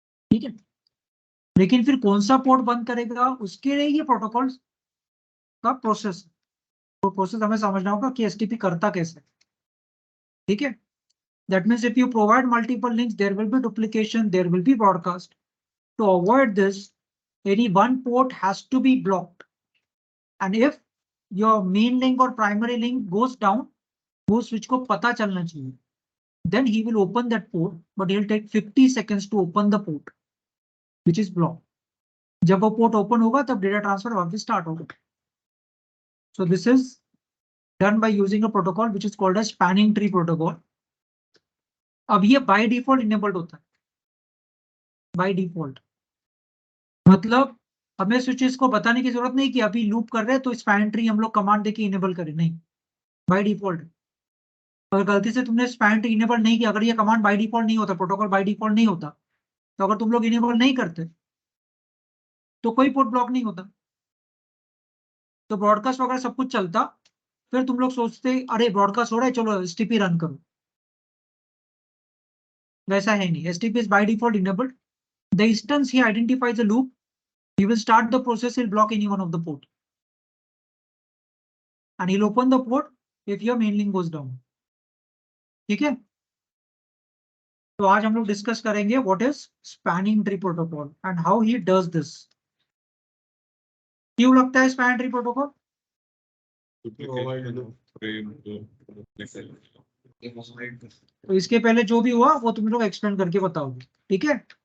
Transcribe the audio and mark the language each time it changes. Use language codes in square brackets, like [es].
[hi] ठीक है, लेकिन फिर कौन सा पोर्ट बंद करेगा उसके लिए ये प्रोटोकॉल का प्रोसेस, तो प्रोसेस हमें समझना होगा कि एसटीपी करता कैसे. ठीक है, [en] That means if you provide multiple links there will be duplication, there will be broadcast. To avoid this any one port has to be blocked, and if your main link or primary link goes down, [hi] वो switch को पता चलना चाहिए, [en] then he will open that port but he'll take 50 seconds to open the port which is blocked. [hi] जब वो port open होगा तब data transfer वापस स्टार्ट होगा. [en] So this is done by using a protocol which is called as spanning tree protocol. [hi] अब ये by default enabled होता है, बाय डिफॉल्ट मतलब हमें स्विचेस को बताने की जरूरत नहीं कि अभी लूप कर रहे हैं तो स्पैन ट्री हम लोग कमांड देके इनेबल करें, नहीं, बाय डिफॉल्ट. अगर गलती से तुमने स्पैन ट्री इनेबल नहीं किया, अगर ये कमांड बाय डिफॉल्ट नहीं होता, प्रोटोकॉल बाय डिफॉल्ट नहीं होता, तो अगर तुम लोग इनेबल नहीं करते तो कोई पोर्ट ब्लॉक नहीं होता, तो ब्रॉडकास्ट वगैरह सब कुछ चलता. फिर तुम लोग सोचते अरे ब्रॉडकास्ट हो रहा है चलो एसटीपी रन करो, वैसा है नहीं. [en] STP is by default enabled. [hi] The instance [en] He identifies a loop, he will start the process, he'll block any one of the port and he'll open the port if your main link goes down. [hi] ठीक है, तो आज हम लोग discuss करेंगे [en] What is spanning tree protocol and how he does this. [hi] क्यों लगता है स्पैनिंग ट्री प्रोटोकॉल? तो इसके पहले जो भी हुआ वो तुम लोग एक्सप्लेन करके बताओगे, ठीक है.